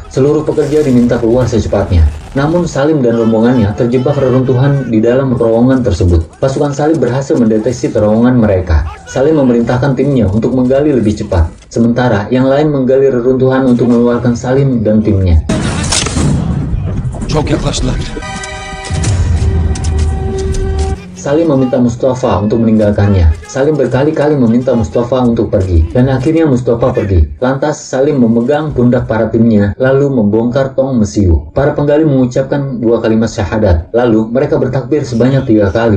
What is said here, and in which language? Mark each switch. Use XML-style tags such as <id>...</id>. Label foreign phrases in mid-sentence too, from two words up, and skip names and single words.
<id>Seluruh pekerja diminta keluar secepatnya. Namun Salim dan rombongannya terjebak reruntuhan di dalam terowongan tersebut. Pasukan Salim berhasil mendeteksi terowongan mereka. Salim memerintahkan timnya untuk menggali lebih cepat. Sementara yang lain menggali reruntuhan untuk mengeluarkan Salim dan timnya.</id> <tr>Çok yaklaştılar.</tr> <id>Salim meminta Mustafa untuk meninggalkannya. Salim berkali-kali meminta Mustafa untuk pergi, dan akhirnya Mustafa pergi. Lantas Salim memegang pundak para timnya, lalu membongkar tong mesiu. Para penggali mengucapkan 2 kalimat syahadat, lalu mereka bertakbir sebanyak 3 kali.</id>